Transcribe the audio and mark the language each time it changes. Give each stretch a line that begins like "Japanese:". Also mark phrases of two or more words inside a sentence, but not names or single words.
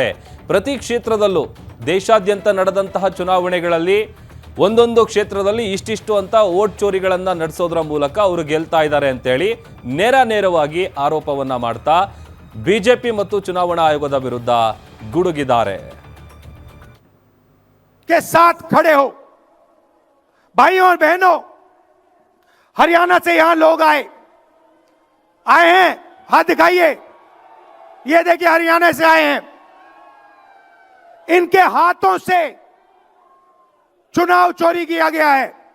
Kannada: ಪ್ರತಿ ಕ್ಷೇತ್ರದಲ್ಲೂ ದೇಶಾದ್ಯಂತ ನಡೆದಂತಹ ಚುನಾವಣೆಗಳಲ್ಲಿ ಒಂದೊಂದು ಕ್ಷೇತ್ರದಲ್ಲಿ ಇಷ್ಟಿಷ್ಟು ಅಂತ ವೋಟ್ ಚೋರಿಗಳನ್ನ ನಡೆಸೋದ್ರ ಮೂಲಕ ಅವರು ಗೆಲ್ತಾ ಇದ್ದಾರೆ ಅಂತೇಳಿ ನೇರವಾಗಿ ಆರೋಪವನ್ನ ಮಾಡ್ತಾ ಬಿಜೆಪಿ ಮತ್ತು ಚುನಾವಣಾ ಆಯೋಗದ ವಿರುದ್ಧ ಗುಡುಗಿದ್ದಾರೆ.
Hindi: के साथ खड़े हो भाइयों और बहनों, हरियाणा से यहां लोग आए हैं, हाथ दिखाइए. ये देखिए हरियाणा से आए हैं. इनके हाथों से चुनाव चोरी किया गया है.